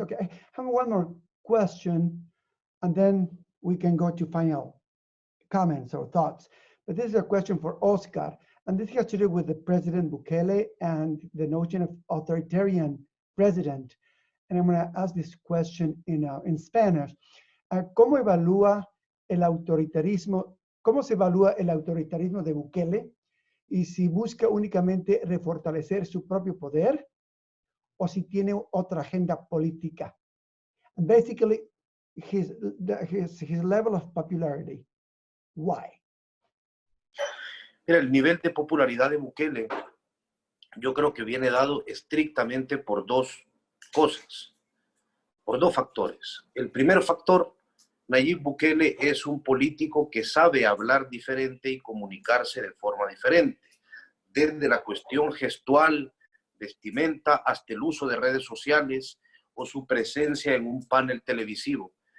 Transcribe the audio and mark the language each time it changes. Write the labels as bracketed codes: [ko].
[en] Okay, I have one more question, and then we can go to final comments or thoughts. But this is a question for Oscar, and this has to do with the President Bukele and the notion of authoritarian president. And I'm going to ask this question in Spanish. [es] ¿Cómo evalúa el autoritarismo? ¿Cómo se evalúa el autoritarismo de Bukele? Y si busca únicamente refortalecer su propio poder o si tiene otra agenda política. [en] And basically, his level of popularity. Why? [es] Mira, el nivel de popularidad de Bukele, yo creo que viene dado estrictamente por dos cosas, por dos factores. El primer factor, Nayib Bukele es un político que sabe hablar diferente y comunicarse de forma diferente, desde la cuestión gestual, vestimenta, hasta el uso de redes sociales o su presencia en un panel televisivo.